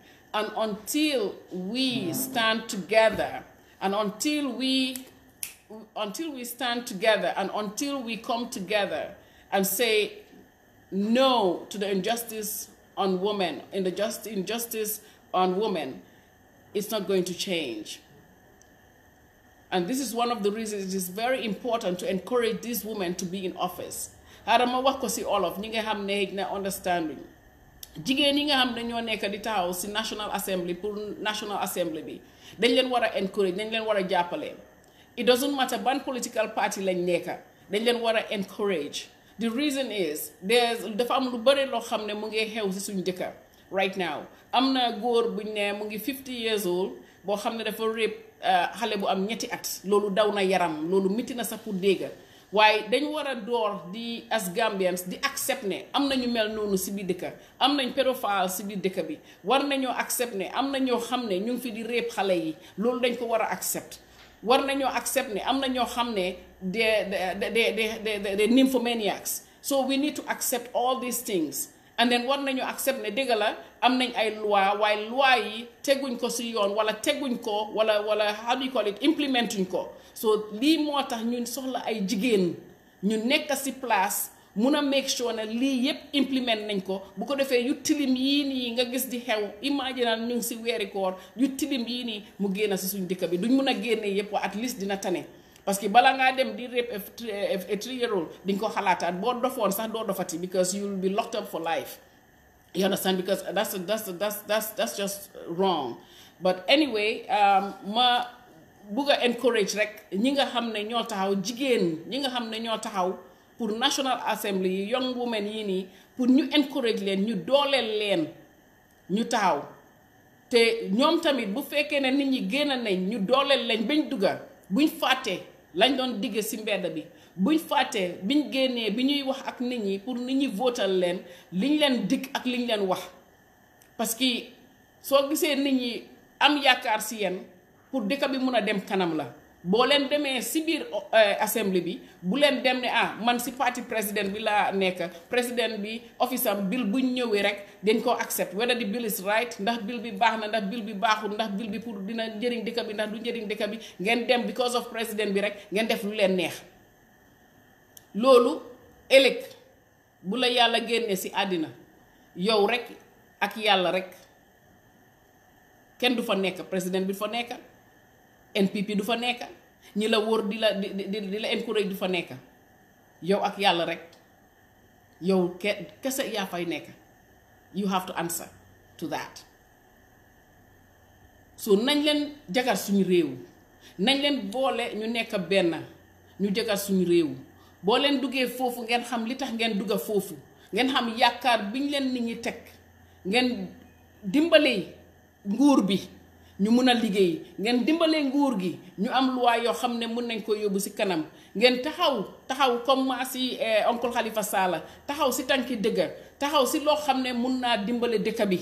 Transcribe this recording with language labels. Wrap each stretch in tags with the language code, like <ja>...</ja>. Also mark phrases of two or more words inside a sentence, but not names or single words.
<en>And until we stand together, and until we stand together, and until we come together and say no to the injustice on women, injustice on women, it's not going to change. And this is one of the reasons it is very important to encourage these women to be in office.</en> <wo>Harama wax ko ci olof ñi nga xam ne na understanding. Jigéen ñi nga xam ne ñoo nekk di taxaw ci National Assembly pour National Assembly bi dañ leen war a encourage, dañ leen war a jàppale.</wo> <en>It doesn't matter</en> <wo>ban</wo> <en>political party</en> <wo>lañ nekk, dañ leen war a encourage.</wo> <en>The reason is</en> <wo>dafa am lu bari loo xam ne mu ngi xew ci suñu dëkk</wo> <en>right now.</en> <wo>Am na góor buñ ne mu ngi</wo> <en>50 years old</en> <wo>boo xam ne dafa rape xale bu am ñetti at. Loolu daw na yaram, loolu miti na sa pour dégg. Waaye dañ war a door di</wo> <en>as Gambians</en> <wo>di accept ne am na ñu mel noonu ci biir dëkk, am nañ pédophile ci biir dëkk bi, war nañoo accept ne am na ñoo xam ne ñu ngi fi di rape xale yi, loolu dañ ko war a accept. War nañoo accept ne am na ñoo xam ne de nymphomaniacs.</wo> <en>So we need to accept all these things. And then</en> <wo>war nañu accept ne dëgg la am nañ ay loi, waaye loi yi teguñ ko ci yoon wala teguñ ko wala</wo> <en>how do you call it,</en> <wo>implementuñ ko. So lii moo tax ñun soxla ay jigéen ñu nekk ci place mun a</wo> <en>make sure</en> <wo>ne lii yépp implement nañ ko, bu ko defee yu tilim yii nii nga gis di xew, imagine ñu ngi ci weeri koor, yu tilim yii nii mu génn ci suñ dëkk bi duñ mun a génne yépp wa</wo> <en>at least</en> <wo>dina tane.</wo> <fr>Parce que</fr> <wo>bala nga dem di</wo> <en>rape a 3-year-old</en> <wo>di nga ko xalaataat boo dofoon sax doo dofati,</wo> <en>because you will be locked up for life. You understand? Because that's just wrong. But anyway,</en> <wo>ma bugga encourage rek ñi nga xam ne ñoo taxaw, jigéen ñi nga xam ne ñoo taxaw pour National Assembly yi,</wo> <en>young women</en> <wo>yi nii, pour ñu encourage leen, ñu dooleel leen, ñu taxaw. Te ñoom tamit bu fekkee ne nit ñi génn nañ ñu dooleel leen bañ dugga, buñ fàtte lañ doon digge ci mbedd bi, buñ fàtte biñ génnee bi ñuy wax ak nit ñi pour nit ñi votal leen liñ leen dig ak liñ leen wax.</wo> <fr>Parce que</fr> <wo>soo gisee nit ñi am yaakaar ci yéen pour dëkk bi mun a dem kanam la. Boo leen demee ci biir assembly bi bu leen dem ne man ci parti président bi laa nekk, président bi office am bill buñ ñëwee rek dañ ko accept</wo> <en>whether the bill is right,</en> <wo>ndax bill bi baax na, ndax bill bi baaxul, ndax bill bi pour dina njëriñ dëkk bi, ndax du njëriñ dëkk bi, ngeen dem</wo> <en>because of</en> <wo>président bi rek ngeen def lu leen neex. Loolu ëllëg bu la yàlla génnee ci àddina yow rek ak yàlla rek, kenn du fa nekk, président bi du fa nekk, NPP du fa nekk, ñi la wóor di la encourage du fa nekk, yow ak yàlla rek, yow kese yaa fay nekk.</wo> <en>You have to answer to that.</en> <wo>So nañ leen jagar suñu réew, nañ leen boole ñu nekk benn, ñu jagar suñu réew. Boo leen duggee foofu ngeen xam li tax ngeen dugga foofu, ngeen xam yaakaar biñ leen nit ñi teg, ngeen dimbale nguur bi ñu mun a liggéey, ngeen dimbale nguur gi ñu am loi yoo xam ne mun nañ ko yóbbu ci kanam, ngeen taxaw</wo> <fr>comme si</fr> <wo>oncle Khalifa Sallah taxaw ci tànki dëgg, taxaw ci loo xam ne mun naa dimbale dëkk bi.</wo>